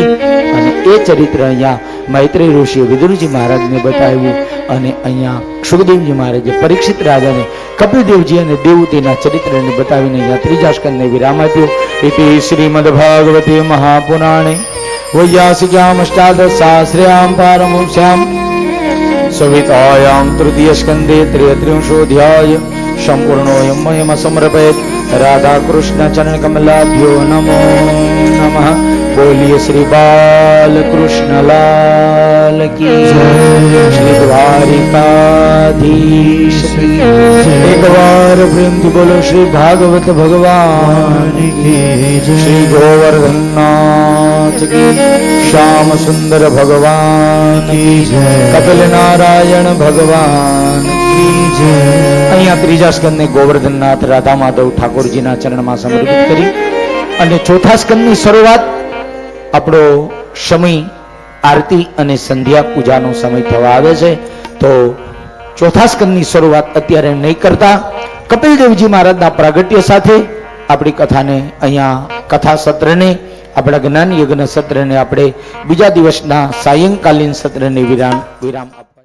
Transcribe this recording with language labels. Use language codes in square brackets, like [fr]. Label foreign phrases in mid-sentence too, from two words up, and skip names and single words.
[gu] અને એ ચરિત્ર અહીંયા મૈત્રેય ઋષિએ વિદુરજી મહારાજને બતાવ્યું, અને અહીંયા સુખદેવજી મહારાજે પરીક્ષિત રાજાને કપિલદેવજી અને દેવતીના ચરિત્રને બતાવીને અહીંયા 3જા સ્કંદને વિરામ આપ્યો. [sa] इति श्रीमद भागवते महापुराणे वैयासिक्याम अष्टादशसहस्र्याम पारमहंस्याम संहितायां तृतीय स्कंदे 33 संपूर्णोऽयं मह्यम समर्पयेत. राधा कृष्ण चरण कमलाभ्यो नमो नमः. [hi] बोलिए श्री बाल कृष्ण लाल लाल की श्री द्वारिकाधीश की एक बार प्रेम से बोलो श्री भागवत भगवान की श्री गोवर्धन नाथ की श्याम सुंदर भगवान की कपिल नारायण भगवान की जय। [gu] અહીંયા ત્રીજા સ્કંદને ગોવર્ધનનાથ રાધા માધવ ઠાકોરજીના ચરણમાં સમર્પિત કરી અને ચોથા સ્કંદની શરૂઆત આપણો સમય આરતી અને સંધ્યા પૂજાનો સમય થવા આવે છે, તો ચોથા સ્કંદની શરૂઆત અત્યારે નહીં કરતા કપિલદેવજી મહારાજના પ્રાગટ્ય સાથે આપણી કથાને અહીંયા કથા સત્રને આપણા જ્ઞાન યજ્ઞ સત્રને આપણે બીજા દિવસના સાયંકાલીન સત્રને વિરામ